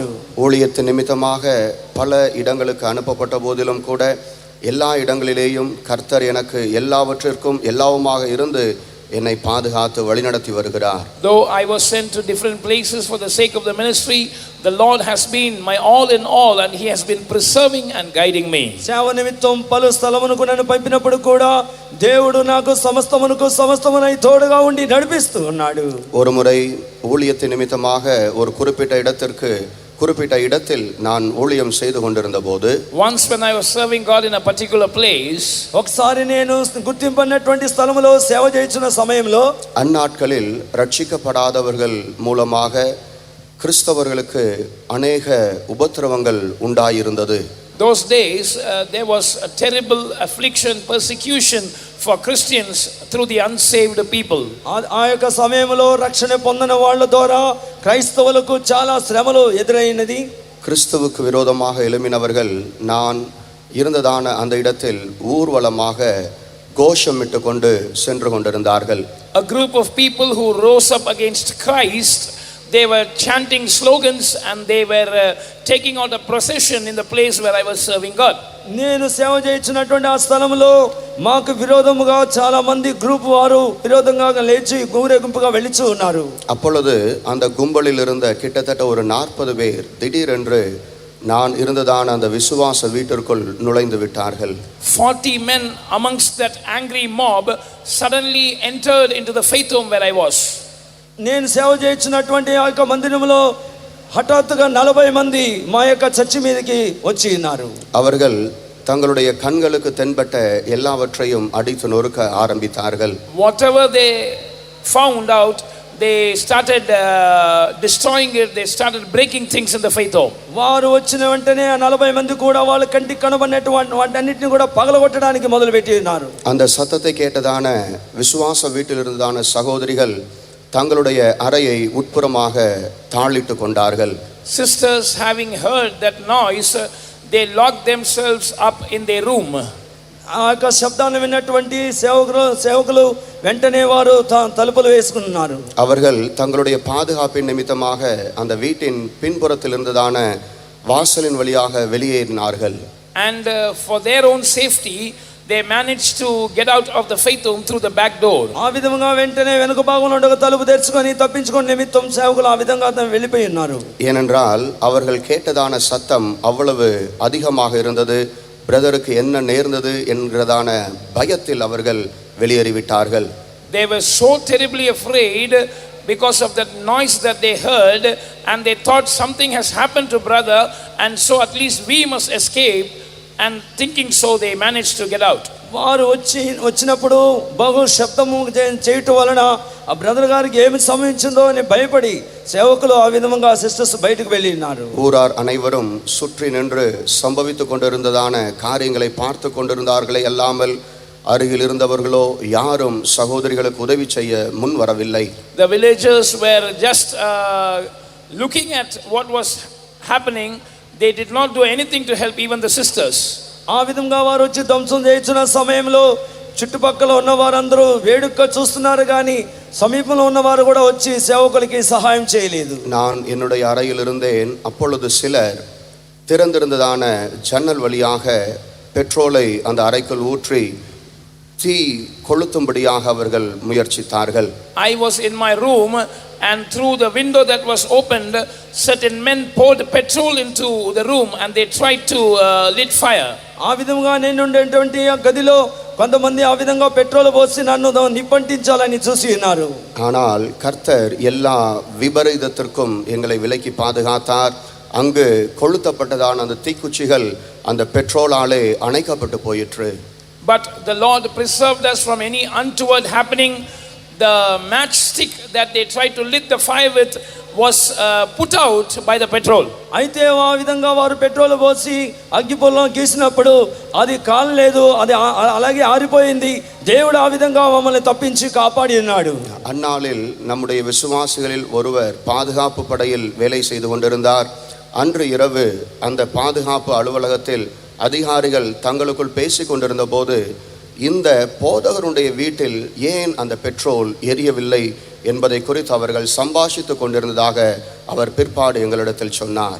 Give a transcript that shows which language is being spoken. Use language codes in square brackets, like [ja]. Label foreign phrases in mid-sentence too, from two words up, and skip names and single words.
[ta] ஊழியத்தின் நிமித்தமாக பல இடங்களுக்கு அனுப்பப்பட்ட போதிலும் கூட எல்லா இடங்களிலேயும் கர்த்தர் எனக்கு எல்லாவற்றிற்கும் எல்லாவுமாக இருந்து என்னை பாதுகாத்து வழிநடத்தி வருகிறார். [en] Though I was sent to different places for the sake of the ministry, the Lord has been my all in all, and he has been preserving and guiding me. [te] సేవ నిమిత్తం పలు స్థలమునకు నన్ను పంపినప్పుడు కూడా దేవుడు నాకు సమస్తమునై తోడుగా ఉండి నడిపిస్తూ ఉన్నాడు. [ta] ஒரு முறை ஊழியத்தின் நிமித்தமாக ஒரு குறிப்பிட்ட இடத்தில் நான் ஊழியம் செய்து கொண்டிருந்த போது, [en] once when I was serving God in a particular place, [te] ఒకసారి నేను గుర్తింపన్నటువంటి స్థలములో సేవ చేస్తున్న సమయంలో [ta] அந்நாட்களில் ரட்சிக்கப்படாதவர்கள் மூலமாக கிறிஸ்தவர்களுக்கு அநேக உபத்திரவங்கள் உண்டாயிருந்தது. [en] those days there was a terrible affliction, persecution for Christians through the unsaved people. [te] ఆ యొక్క సమయంలో రక్షణ పొందిన వాళ్ళ ద్వారా క్రైస్తవులకు చాలా శ్రమలు ఎదురైనది. [ta] கிறிஸ்துவுக்கு விரோதமாக எழும்பினவர்கள் நான் இருந்ததான அந்த இடத்தில் ஊர்வலமாக கோஷமிட்டு கொண்டு சென்று கொண்டிருந்தார்கள். [en] A group of people who rose up against Christ, they were chanting slogans, and they were taking out a procession in the place where I was serving God. [te] నేను సేవ చేయించినటువంటి ఆ స్థలంలో మాకు విరోధముగా చాలా మంది గ్రూప్ వారు విరోధంగా లేచి ఊరేగింపుగా వెళ్లిచూ ఉన్నారు. [ta] அப்பொழுது அந்த கும்பலில் இருந்த கிட்டத்தட்ட ஒரு 40 பேர் திடீரென்று நான் இருந்ததான அந்த விசுவாச வீட்டிற்குள் நுழைந்து விட்டார்கள். [en] 40 men amongst that angry mob suddenly entered into the faith home where I was. [te] నేను సేవ చేయించినటువంటి ఆ యొక్క మందిరంలో హఠాత్తుగా 40 మంది మా యొక్క చర్చి మీదకి వచ్చి ఉన్నారు. [ta] அவர்கள் தங்களுடைய கண்களுக்கு தென்பட்ட எல்லாவற்றையும் அடித்து நொறுக்க ஆரம்பித்தார்கள். [en] Whatever they found out, they started destroying it. They started breaking things in the faith home. [te] వారు వచ్చిన వెంటనే ఆ 40 మంది కూడా వాళ్ళ కంటికి కనబడినటువంటి వాటన్నిటిని కూడా పగలగొట్టడానికి మొదలుపెట్టి ఉన్నారు. [ta] அந்த சத்தத்தை கேட்டதான விசுவாச வீட்டில் இருந்ததான சகோதரிகள் தங்களுடைய அறையை உட்புறமாக தாளிட்டு கொண்டார்கள். [en] Sisters, having heard that noise, they locked themselves up in their room. [te] ఆ యొక్క శబ్దాన్ని విన్నటువంటి సేవకులు వెంటనే వారు తలుపులు వేసుకున్నారు. [ta] அவர்கள் தங்களுடைய பாதுகாப்பின் நிமித்தமாக அந்த வீட்டின் பின்புறத்தில் இருந்ததான வாசலின் வழியாக வெளியேறினார்கள். [en] And for their own safety, they managed to get out of the faith home through the back door. [te] ఆ విధంగా వెంటనే వెనుక భాగంలో ఒక తలుపు తెరుచుకొని తప్పించుకొని నిమిత్తం సేవకులు ఆ విధంగా వెళ్ళిపోయి ఉన్నారు. [ta] ஏனென்றால் அவர்கள் கேட்டதான சத்தம் அவ்வளவு அதிகமாக இருந்தது. பிரதருக்கு என்ன நேர்ந்தது என்கிறதான பயத்தில் அவர்கள் வெளியேறிவிட்டார்கள். [en] They were so terribly afraid because of that noise that they heard, and they thought something has happened to brother, and so at least we must escape, and thinking so they managed to get out. [te] వారు వచ్చినప్పుడు బహు శబ్దము చేయటం వలన ఆ బ్రదర్ గారికి ఏమి సంభవించిందో అని భయపడి సేవకులు ఆ విధంగా సిస్టర్స్ బయటకు వెళ్ళి ఉన్నారు. [ta] ஊரார் அனைவரும் சுற்றி நின்று சம்பவித்துக் கொண்டிருந்ததான காரியங்களை பார்த்து கொண்டிருந்தார்களே அல்லாமல் அருகில் இருந்தவர்களோ யாரும் சகோதரிகளுக்கு உதவி செய்ய முன் வரவில்லை. [en] The villagers were just looking at what was happening. They did not do anything to help even the sisters. [te] ఆ విధంగా వారు వచ్చి ధ్వంసం చేస్తున్న సమయంలో చుట్టుపక్కల ఉన్న వారందరూ వేడుక చూస్తున్నారు, కానీ సమీపంలో ఉన్నవారు కూడా వచ్చి సేవకులకి సహాయం చేయలేదు. [ta] நான் என்னுடைய அறையில் இருந்தேன். அப்பொழுது சிலர் திறந்திருந்ததான ஜன்னல் வழியாக பெட்ரோலை அந்த அறைக்குள் ஊற்றி தீ கொளுத்தும்படியாக அவர்கள் முயற்சித்தார்கள். [en] I was in my room, and through the window that was opened, certain men poured petrol into the room, and they tried to lit fire. [te] ఆ విధంగా నేను ఉండేటువంటి ఆ గదిలో కొంతమంది ఆ విధంగా పెట్రోల్ పోసి నన్ను నిప్పంటించాలని చూసి ఉన్నారు. [ta] ஆனால் கர்த்தர் எல்லா விபரீதத்திற்கும் எங்களை விலக்கி பாதுகாத்தார். அங்கு கொளுத்தப்பட்டதான அந்த தீக்குச்சிகள் அந்த பெட்ரோலாலே அணைக்கப்பட்டு போயிற்று. [en] but the Lord preserved us from any untoward happening. The matchstick that they tried to lit the fire with was put out by the petrol. [te] అయితే ఆ విధంగా వారు పెట్రోల్ పోసి అగ్గిపుల్లం గీసినప్పుడు అది కాలలేదు, అది అలాగే ఆరిపోయింది. దేవుడు ఆ విధంగా మమ్మల్ని తప్పించి కాపాడి ఉన్నాడు. [ta] அந்நாளில் நம்முடைய விசுவாசிகளில் ஒருவர் பாதுகாப்பு படையில் வேலை செய்து கொண்டிருந்தார். அன்று இரவு அந்த பாதுகாப்பு அலுவலகத்தில் அதிகாரிகள் தங்களுக்குள் பேசிக் கொண்டிருந்த போது இந்த போதகருடைய வீட்டில் ஏன் அந்த பெட்ரோல் எரியவில்லை என்பதை குறித்து அவர்கள் சம்பாஷித்துக் கொண்டிருந்ததாக அவர் பிற்பாடு எங்களிடத்தில் சொன்னார்.